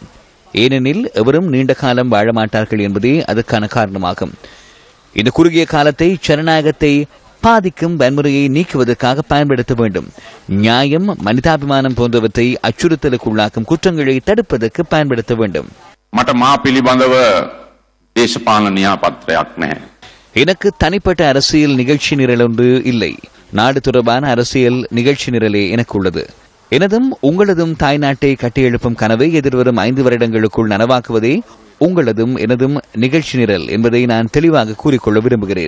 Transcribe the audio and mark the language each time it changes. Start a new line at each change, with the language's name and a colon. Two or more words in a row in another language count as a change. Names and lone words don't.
Tamil: ஏனெனில் எவரும் நீண்ட காலம் வாழ மாட்டார்கள் என்பதே அதற்கான காரணமாகும். இந்த குறுகிய காலத்தை ஜனநாயகத்தை பாதிக்கும் வன்முறையை நீக்குவதற்காக பயன்படுத்த வேண்டும். நியாயம், மனிதாபிமானம் போன்றவற்றை அச்சுறுத்தலுக்குள்ளாக்கும் குற்றங்களை தடுப்பதற்கு பயன்படுத்த வேண்டும்.
Sinhala: මට මා පිළිබඳව දේශපාලන න්‍යායපත්‍රයක් නැහැ.
Tamil: எனக்கு தனிப்பட்ட அரசியல் நிகழ்ச்சி நிரல் ஒன்று இல்லை. நாடு தொடர்பான அரசியல் நிகழ்ச்சி நிரலே எனக்கு உள்ளது. எனதும் உங்களதும் தாய்நாட்டை கட்டியெழுப்பும் கனவை எதிர்வரும் 5 வருடங்களுக்குள் நனவாக்குவதே உங்களதும் எனதும் நிகழ்ச்சி நிரல் என்பதை நான் தெளிவாக கூறிக்கொள்ள விரும்புகிறேன்.